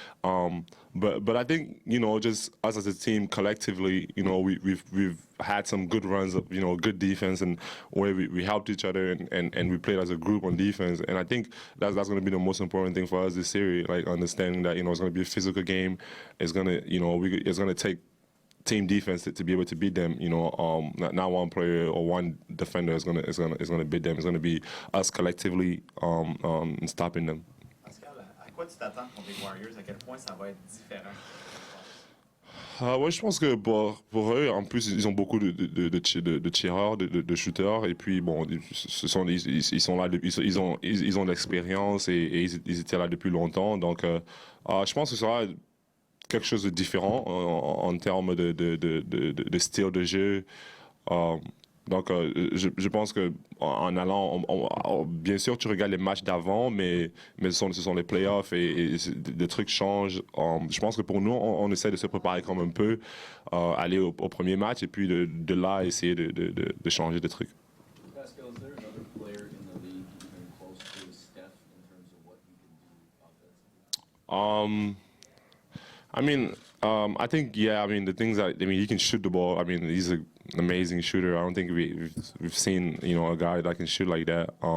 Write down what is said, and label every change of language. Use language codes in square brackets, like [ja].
[en] But I think just us as a team collectively, we've had some good runs of good defense, and where we helped each other and we played as a group on defense, and I think that's going to be the most important thing for us this series, like understanding that it's going to be a physical game. It's going to it's going to take team defense to be able to beat them. Not one player or one defender is gonna beat them. It's gonna be us collectively stopping them. [fr] Pascal, à quoi tu t'attends contre les Warriors? À quel point ça va être différent? Ouais, je pense que pour eux, en plus, ils ont beaucoup de tireurs, de shooters, et puis bon, ils sont là, ils ont de l'expérience et ils étaient là depuis longtemps. Donc, je pense que ça sera quelque chose de différent en termes de style de jeu. Donc, je pense que en allant, bien sûr, tu regardes les matchs d'avant, mais ce sont les playoffs et des trucs changent. Je pense que pour nous, on essaie de se préparer comme un peu, aller au premier match et puis de là essayer de changer des trucs. [en] Pascal, is there another player in the league even close to Steph in terms of what he can do offensively? I mean, I think the things that he can shoot the ball. I mean, he's an amazing shooter. I don't think we've seen a guy that can shoot like that.